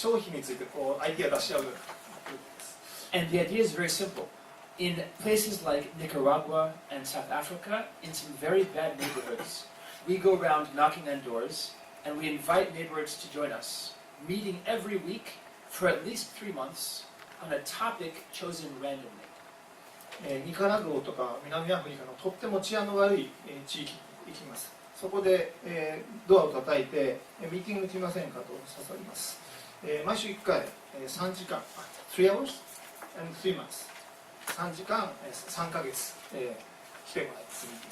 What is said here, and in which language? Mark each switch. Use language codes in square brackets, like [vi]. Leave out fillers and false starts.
[ja] 商品についてアイディア出し合うようなグループです。 [en] And the idea is very simple. In places like Nicaragua and South Africa, in some very bad neighborhoods, we go around knocking on doors and we invite neighbors to join us, meeting every week for at least 3 months on a topic chosen randomly. [ja] ニカラグアとか南アフリカのとっても治安の悪い地域に行きます。そこでドアを叩いてミーティングに来ませんかと誘います。毎週1回3時間、 [en] 3 hours and 3 months、 [ja] 3時間3ヶ月来てもらいます。